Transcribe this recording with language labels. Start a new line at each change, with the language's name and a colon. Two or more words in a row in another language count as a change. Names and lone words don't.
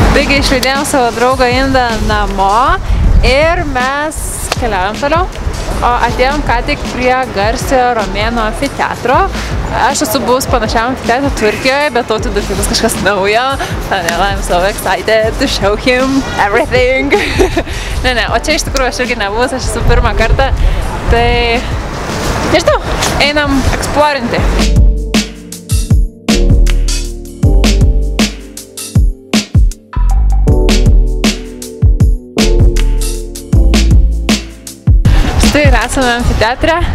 Lithuanian: Taigi išleidėjom savo draugą Indą namo ir mes keliaujam toliau. O atėjom ką tik prie garsiojo Romėnų amfiteatro. Aš esu buvus panašiam amfiteatro Turkijoje, bet Tautvidui tai bus kažkas naujo.
English: I'm so excited to show him everything.
Lithuanian: Ne, o čia iš tikrųjų aš irgi nebuvus, aš esu pirmą kartą. Tai, nežinau, einam eksplorinti. Tai ir esame amfiteatre.